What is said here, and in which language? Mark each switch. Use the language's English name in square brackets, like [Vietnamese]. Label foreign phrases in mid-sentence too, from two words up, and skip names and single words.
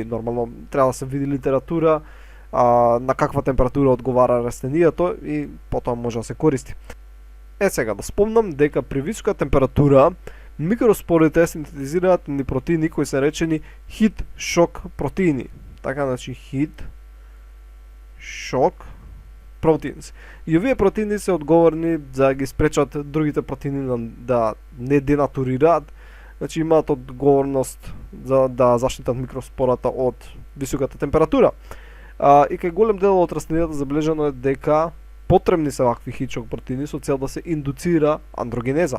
[Macedonian] Нормално треба да се види литература на каква температура одговара растенијето и потоа може да се користи. Сега да спомнам дека при висока температура микроспорите синтетизираат ни протеини кои се речени [English] heat shock [Macedonian] протеини. Така, значи [English] heat, shock, proteins. [Macedonian] И овие протеини се одговорни за да ги спречат другите протеини да не денатурираат. Значи имаат одговорност за да заштитат микроспората од високата температура. И кај голем дел од растенијата забележано е дека потребни се вакви хичок протеини со цел да се индуцира андрогенеза.